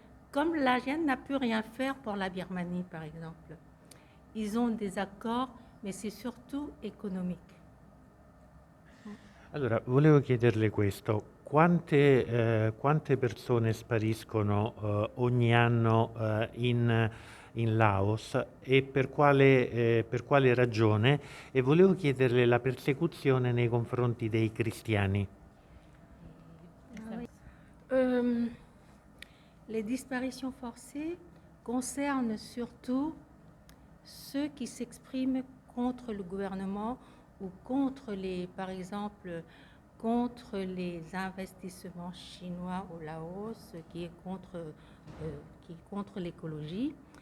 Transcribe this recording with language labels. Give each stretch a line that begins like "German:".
French: Comme l'ASEAN n'a pu rien faire pour la Birmanie, par exemple. Ils ont des accords, mais c'est surtout économique.
Italian: Allora, volevo chiederle questo. Quante persone spariscono ogni anno in Laos e per quale ragione? E volevo chiederle la persecuzione nei confronti dei cristiani.
French: Les disparitions forcées concernent surtout ceux qui s'expriment contre le gouvernement ou contre par exemple, contre les investissements chinois au Laos, qui est contre l'écologie.